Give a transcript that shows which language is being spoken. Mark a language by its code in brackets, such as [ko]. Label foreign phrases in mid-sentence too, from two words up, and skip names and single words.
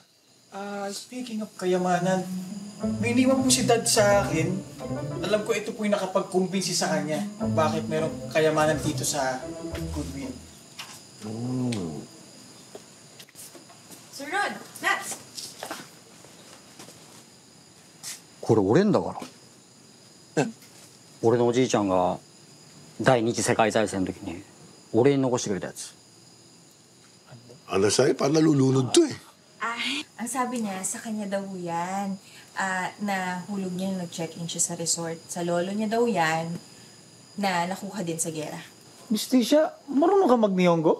[en] Speaking of [tl] kayamanan, may iniwan po si Dad sa akin. Alam ko ito po yung nakapag-convince sa kanya kung bakit merong kayamanan dito sa Goodwill. Sir Rod, Nats! [ja] これ俺んだから俺のおじいちゃんが第二次世界大戦の時に俺に残してくれたやつ [tl] Ano sa'yo? Parang nalulunod to eh. Ang sabi niya, sa kanya daw yan. Nahulog niya nung nag-check-in siya sa resort. Sa lolo niya daw yan, na nakuha din sa gera. Mistisha, marunong ka mag-Nihongo?